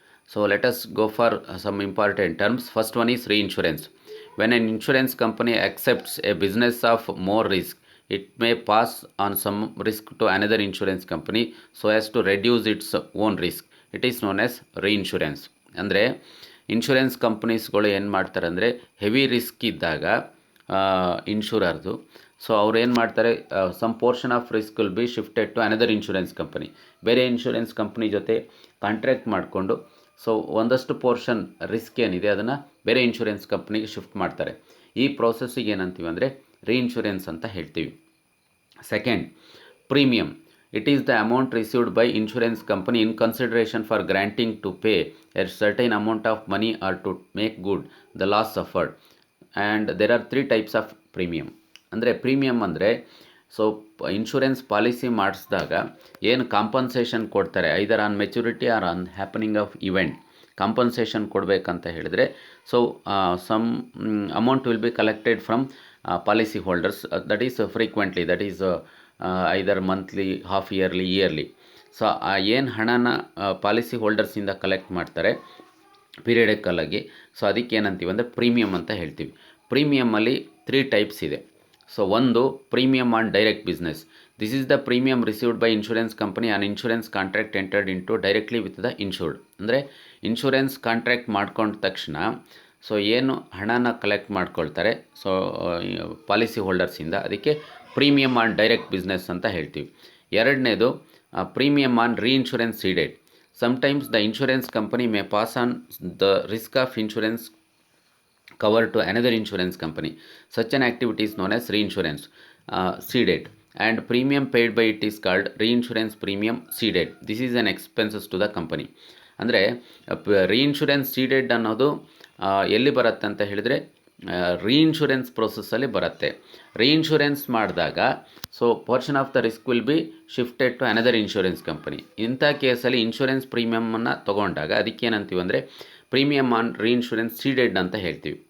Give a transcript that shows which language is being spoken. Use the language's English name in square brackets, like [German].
[English] So let us go for some important terms. First one is reinsurance. When an insurance company accepts a business of more risk, it may pass on some risk to another insurance company so as to reduce its own risk. It is known as reinsurance. [Kannada] ಅಂದರೆ insurance ಕಂಪ್ನೀಸ್ಗಳು ಏನು ಮಾಡ್ತಾರೆ ಅಂದರೆ heavy risk ಇದ್ದಾಗ ಇನ್ಶೂರರ್ದು so ಅವ್ರು ಏನು ಮಾಡ್ತಾರೆ, [English] Some portion of risk will be shifted to another insurance company. [Kannada] ಬೇರೆ insurance company ಜೊತೆ ಕಾಂಟ್ರ್ಯಾಕ್ಟ್ ಮಾಡಿಕೊಂಡು ಸೊ ಒಂದಷ್ಟು ಪೋರ್ಷನ್ ರಿಸ್ಕ್ ಏನಿದೆ ಅದನ್ನು ಬೇರೆ ಇನ್ಶೂರೆನ್ಸ್ ಕಂಪ್ನಿಗೆ ಶಿಫ್ಟ್ ಮಾಡ್ತಾರೆ. ಈ ಪ್ರೋಸೆಸ್ಸಿಗೆ ಏನಂತೀವಿ ಅಂದರೆ ರೀಇನ್ಶೂರೆನ್ಸ್ ಅಂತ ಹೇಳ್ತೀವಿ. [English] Second, premium. It is the amount received by insurance company in consideration for granting to pay a certain amount of money or to make good the loss suffered. And there are 3 types of premium. [Kannada] ಅಂದರೆ premium ಅಂದರೆ so insurance policy ಮಾಡಿಸಿದಾಗ ಏನು compensation ಕೊಡ್ತಾರೆ, [English] either on maturity or on happening of event, [Kannada] compensation ಕೊಡಬೇಕಂತ ಹೇಳಿದರೆ so [English] Some amount will be collected from policy holders. That is frequently, that is either monthly, half yearly. [Kannada] So ಏನು ಹಣನ policy ಹೋಲ್ಡರ್ಸಿಂದ collect ಮಾಡ್ತಾರೆ ಪೀರಿಯಡಿಕಲಾಗಿ, so ಅದಕ್ಕೆ ಏನಂತೀವಿ ಅಂದರೆ premium ಅಂತ ಹೇಳ್ತೀವಿ. ಪ್ರೀಮಿಯಮಲ್ಲಿ 3 ಟೈಪ್ಸ್ ಇದೆ. ಸೊ ಒಂದು, premium on direct business. [English] This is the premium received by insurance company on insurance contract entered into directly with the insured. [Kannada] ಅಂದರೆ ಇನ್ಶೂರೆನ್ಸ್ ಕಾಂಟ್ರಾಕ್ಟ್ ಮಾಡ್ಕೊಂಡ ತಕ್ಷಣ ಸೊ ಏನು ಹಣನ ಕಲೆಕ್ಟ್ ಮಾಡ್ಕೊಳ್ತಾರೆ ಸೊ ಪಾಲಿಸಿ ಹೋಲ್ಡರ್ಸಿಂದ, ಅದಕ್ಕೆ ಪ್ರೀಮಿಯಮ್ ಆನ್ ಡೈರೆಕ್ಟ್ ಬಿಸ್ನೆಸ್ ಅಂತ ಹೇಳ್ತೀವಿ. ಎರಡನೇದು, [English] Premium on reinsurance ceded. Sometimes the insurance company may pass on the risk of insurance cover to another insurance company. Such an activity is known as reinsurance ceded, and premium paid by it is called reinsurance premium ceded. This is an expenses to the company. [Kannada] ಅಂದರೆ reinsurance seeded ಅನ್ನೋದು ಎಲ್ಲಿ ಬರುತ್ತೆ ಅಂತ ಹೇಳಿದರೆ reinsurance ಪ್ರೋಸೆಸ್ಸಲ್ಲಿ ಬರುತ್ತೆ. Reinsurance ಮಾಡಿದಾಗ so [English] Portion of the risk will be shifted to another insurance company. [Kannada] ಇಂಥ ಕೇಸಲ್ಲಿ ಇನ್ಶೂರೆನ್ಸ್ ಪ್ರೀಮಿಯಮನ್ನು ತೊಗೊಂಡಾಗ ಅದಕ್ಕೇನಂತೀವಿ ಅಂದರೆ ಪ್ರೀಮಿಯಮ್ ಆನ್ ರೀಇನ್ಶೂರೆನ್ಸ್ ಸೀಡೆಡ್ ಅಂತ ಹೇಳ್ತೀವಿ.